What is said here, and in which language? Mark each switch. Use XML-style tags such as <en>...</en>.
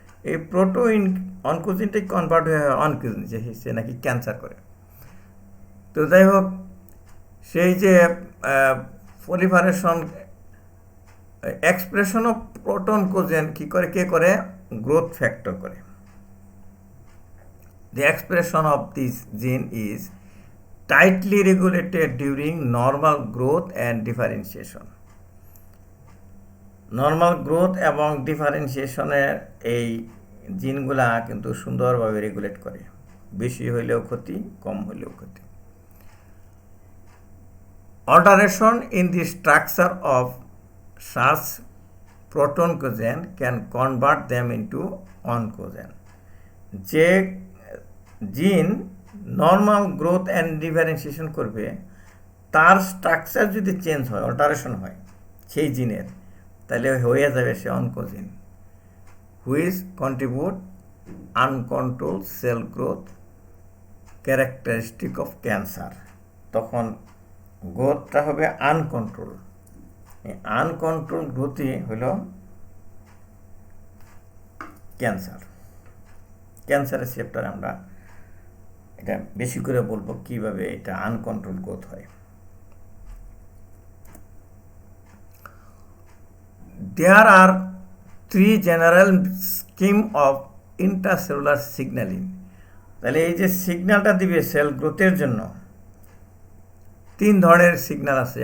<bn>এই প্রোটোইন অনকোজিনটাই কনভার্ট হয়ে অনকোজিন, যে সে নাকি ক্যান্সার করে। তো যাই হোক, সেই যে পলিফারেশন এক্সপ্রেশন অফ প্রোটন কোজেন কি করে, কে করে? গ্রোথ ফ্যাক্টর করে।</bn> <en>The expression of this gene is tightly regulated during normal growth and differentiation.</en> <bn>Normal growth এবং ডিফারেন্সিয়েশনের এই জিনগুলা কিন্তু সুন্দরভাবে রেগুলেট করে। বেশি হইলেও ক্ষতি, কম হইলেও ক্ষতি।</bn> <en>Alteration in the structure of such proton cogen can convert them into oncogen.</en> <bn>যে জিন নর্মাল গ্রোথ অ্যান্ড ডিফারেন্সিয়েশন করবে, তার স্ট্রাকচার যদি চেঞ্জ হয়, অল্টারেশন হয় সেই জিনের, তাহলে হয়ে যাবে সে oncogene, which contribute uncontrolled cell growth characteristic of cancer. তখন গ্রোথটা হবে আনকন্ট্রোল। আনকন্ট্রোল গ্রোথই হলো ক্যান্সার। ক্যান্সারের চ্যাপ্টারে আমরা এটা বেশি করে বলবো কিভাবে এটা আনকন্ট্রোল গ্রোথ হয়।</bn> <en>There are three general scheme of intracellular signaling.</en> <bn>তাহলে এই যে সিগন্যালটা দিবে সেল গ্রোথের জন্য, তিন ধরনের সিগন্যাল আছে।</bn>